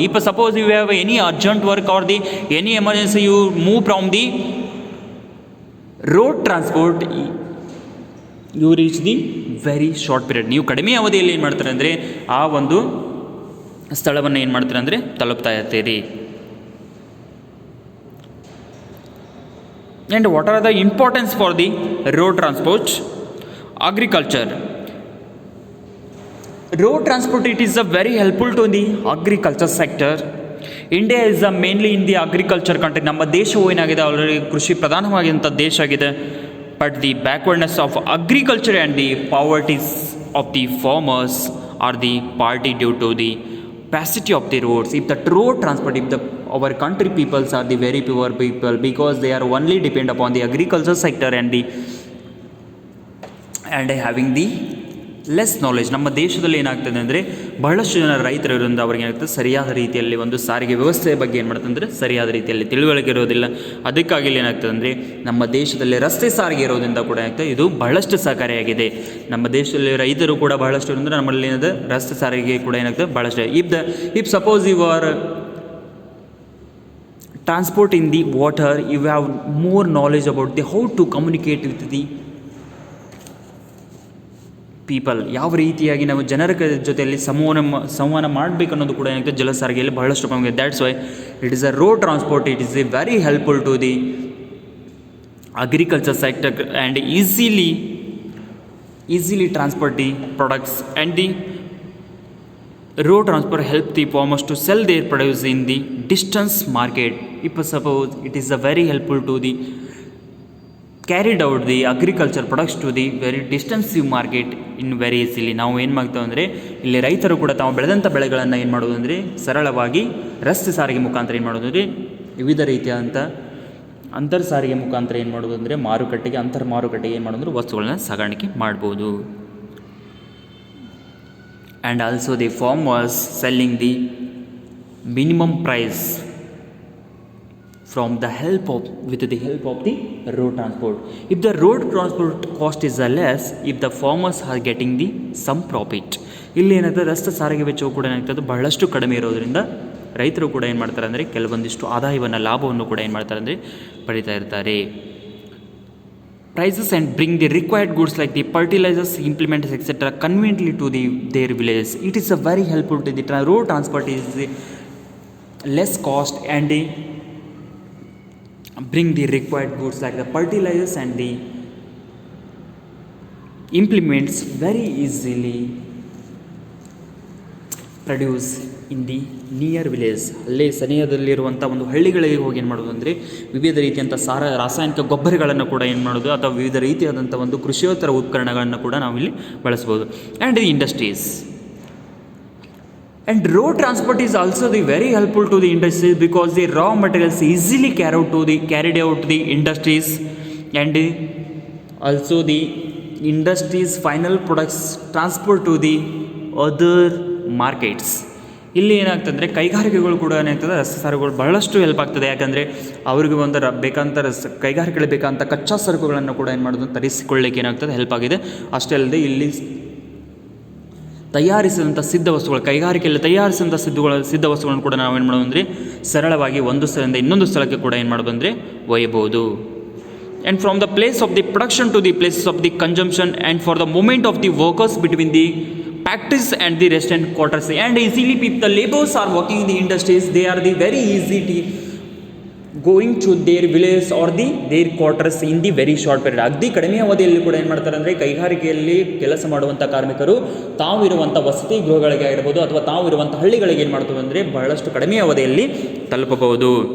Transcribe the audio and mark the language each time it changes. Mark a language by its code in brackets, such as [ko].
[en] If suppose you have any urgent work or the any emergency you move from the road transport you reach the very short period. [kn] ನೀವು ಕಡಿಮೆ ಅವಧಿಯಲ್ಲಿ ಏನು ಮಾಡ್ತಾರೆ ಅಂದರೆ ಆ ಒಂದು ಸ್ಥಳವನ್ನು ಏನು ಮಾಡ್ತಾರೆ ಅಂದರೆ ತಲುಪ್ತಾ ಇರ್ತೀರಿ. [en] And what are the importance for the road transport? Agriculture. Road transport, it is a very helpful to the agriculture sector. India is mainly in the agriculture country. [kn] ನಮ್ಮ ದೇಶವು ಏನಾಗಿದೆ ಆಲ್ರೆಡಿ ಕೃಷಿ ಪ್ರಧಾನವಾಗಿರುವಂಥ ದೇಶ ಆಗಿದೆ. [en] But the backwardness of agriculture and the poverties of the farmers are the party due to the capacity of the roads. If the road transport, if our country peoples are the very poor people because they are only depend upon the agriculture sector and having the less knowledge. [kn] ನಮ್ಮ ದೇಶದಲ್ಲಿ ಏನಾಗ್ತದೆ ಅಂದರೆ ಬಹಳಷ್ಟು ಜನ ರೈತರು ಇರೋದ್ರಿಂದ ಅವ್ರಿಗೆ ಏನಾಗ್ತದೆ ಸರಿಯಾದ ರೀತಿಯಲ್ಲಿ ಒಂದು ಸಾರಿಗೆ ವ್ಯವಸ್ಥೆಯ ಬಗ್ಗೆ ಏನು ಮಾಡ್ತದೆ ಅಂದರೆ ಸರಿಯಾದ ರೀತಿಯಲ್ಲಿ ತಿಳುವಳಿಕೆ ಇರೋದಿಲ್ಲ. ಅದಕ್ಕಾಗಿ ಇಲ್ಲಿ ಏನಾಗ್ತದೆ ಅಂದರೆ ನಮ್ಮ ದೇಶದಲ್ಲಿ ರಸ್ತೆ ಸಾರಿಗೆ ಇರೋದ್ರಿಂದ ಕೂಡ ಏನಾಗ್ತದೆ ಇದು ಬಹಳಷ್ಟು ಸಹಕಾರಿಯಾಗಿದೆ. ನಮ್ಮ ದೇಶದಲ್ಲಿ ರೈತರು ಕೂಡ ಬಹಳಷ್ಟು ಅಂದರೆ ನಮ್ಮಲ್ಲಿ ಏನಾದ ರಸ್ತೆ ಸಾರಿಗೆ ಕೂಡ ಏನಾಗ್ತದೆ ಬಹಳಷ್ಟು. [en] If suppose you are transport in the water, you have more knowledge about the how to communicate with the people. [kn] ಯಾವ ರೀತಿಯಾಗಿ ನಾವು ಜನರ ಜೊತೆಯಲ್ಲಿ ಸಂವಹನ ಮಾಡಬೇಕು ಅನ್ನೋದು ಕೂಡ ಏನಾಗ್ತದೆ ಜಲ ಸಾರಿಗೆಯಲ್ಲಿ ಬಹಳಷ್ಟು ಪ್ರಾಮುಖ್ಯ. [en] That's why it is a road transport, it is a very helpful to the agriculture sector and easily transport the products and the road transport help the farmers to sell their produce in the distance market. If suppose it is a very helpful to the carried out the agriculture products to the very distansive market in very easily. [kn] ನಾವು ಏನು ಮಾಡ್ತೇವೆ ಅಂದರೆ ಇಲ್ಲಿ ರೈತರು ಕೂಡ ತಾವು ಬೆಳೆದಂಥ ಬೆಳೆಗಳನ್ನು ಏನು ಮಾಡೋದು ಅಂದರೆ ಸರಳವಾಗಿ ರಸ್ತೆ ಸಾರಿಗೆ ಮುಖಾಂತರ ಏನು ಮಾಡೋದು ಅಂದರೆ ವಿವಿಧ ರೀತಿಯಾದಂಥ ಅಂತರ್ ಸಾರಿಗೆ ಮುಖಾಂತರ ಏನು ಮಾಡೋದು ಅಂದರೆ ಮಾರುಕಟ್ಟೆಗೆ ಅಂತರ್ ಮಾರುಕಟ್ಟೆಗೆ ಏನು ಮಾಡೋದು ಅಂದರೆ ವಸ್ತುಗಳನ್ನ ಸಾಗಾಣಿಕೆ ಮಾಡ್ಬೋದು. [en] And also the farmers selling the minimum price with the help of the road transport. If the road transport cost is less, if the farmers are getting the some profit. [kn] ಇಲ್ಲಿ ಏನಾಗ್ತದೆ ರಸ್ತೆ ಸಾರಿಗೆ ವೆಚ್ಚವು ಕೂಡ ಏನಾಗ್ತದೆ ಬಹಳಷ್ಟು ಕಡಿಮೆ ಇರೋದರಿಂದ ರೈತರು ಕೂಡ ಏನು ಮಾಡ್ತಾರೆ ಅಂದರೆ ಕೆಲವೊಂದಿಷ್ಟು ಆದಾಯವನ್ನು ಲಾಭವನ್ನು ಕೂಡ ಏನು ಮಾಡ್ತಾರೆ ಅಂದರೆ ಪಡಿತಾ ಇರ್ತಾರೆ. [en] Prices and bring the required goods like the fertilizers, implements, etc. conveniently to their villages. It is a very helpful to the road transport is less cost and bring the required goods like the fertilizers and the implements very easily produce in the near village. [kn] ಅಲ್ಲೇ ಸನಿಹದಲ್ಲಿರುವಂಥ ಒಂದು ಹಳ್ಳಿಗಳಿಗೆ ಹೋಗಿ ಏನು ಮಾಡೋದು ಅಂದರೆ ವಿವಿಧ ರೀತಿಯಂಥ ರಾಸಾಯನಿಕ ಗೊಬ್ಬರಗಳನ್ನು ಕೂಡ ಏನು ಮಾಡೋದು ಅಥವಾ ವಿವಿಧ ರೀತಿಯಾದಂಥ ಒಂದು ಕೃಷಿಯೋತ್ತರ ಉಪಕರಣಗಳನ್ನು ಕೂಡ ನಾವು ಇಲ್ಲಿ ಬಳಸ್ಬೋದು. [en] And the industries and road transport is also the very helpful to the industries because the raw materials easily carried out the industries and Also the industries final products transport to the other markets. [kn] ಇಲ್ಲಿ ಏನಾಗ್ತಂದರೆ ಕೈಗಾರಿಕೆಗಳು ಕೂಡ ಏನಾಗ್ತದೆ ರಸ್ತೆ ಸಾರಿಗೆಗಳು ಬಹಳಷ್ಟು help ಆಗ್ತದೆ. ಯಾಕಂದರೆ ಅವ್ರಿಗೆ ಒಂದು ಬೇಕಂತ ಕೈಗಾರಿಕೆಗಳು ಬೇಕಂತ ಕಚ್ಚಾ ಸರಕುಗಳನ್ನು ಕೂಡ ಏನು ಮಾಡೋದು ತರಿಸಿಕೊಳ್ಳಿಕ್ಕೆ ಏನಾಗ್ತದೆ ಹೆಲ್ಪ್ ಆಗಿದೆ. ಅಷ್ಟೇ ಅಲ್ಲದೆ ಇಲ್ಲಿ ತಯಾರಿಸಿದಂಥ ಸಿದ್ಧ ವಸ್ತುಗಳು, ಕೈಗಾರಿಕೆಯಲ್ಲಿ ತಯಾರಿಸಿದಂಥ ಸಿದ್ಧ ವಸ್ತುಗಳನ್ನು ಕೂಡ ನಾವು ಏನು ಮಾಡೋದು ಅಂದರೆ ಸರಳವಾಗಿ ಒಂದು ಸ್ಥಳದಿಂದ ಇನ್ನೊಂದು ಸ್ಥಳಕ್ಕೆ ಕೂಡ ಏನು ಮಾಡೋದು ಅಂದರೆ ಒಯ್ಯಬಹುದು. [en] And from the place of the production to the places of the consumption, and for the movement of the workers between the factories and the rest and quarters. And easily people, the laborers are working in the industries, they are the very easy to going to their villages or their quarters in the very short period. [kn] ಅಗದಿ ಕಡಿಮೆ ಅವಧಿಯಲ್ಲಿ ಕೂಡ ಏನು ಮಾಡ್ತಾರೆ ಅಂದರೆ ಕೈಗಾರಿಕೆಯಲ್ಲಿ ಕೆಲಸ ಮಾಡುವಂಥ ಕಾರ್ಮಿಕರು ತಾವು ಇರುವಂಥ ವಸತಿ ಗೃಹಗಳಿಗೆ ಆಗಿರ್ಬೋದು ಅಥವಾ ತಾವು ಇರುವಂಥ ಹಳ್ಳಿಗಳಿಗೆ ಏನು ಮಾಡ್ತವೆ ಅಂದರೆ ಬಹಳಷ್ಟು ಕಡಿಮೆ ಅವಧಿಯಲ್ಲಿ ತಲುಪಬಹುದು.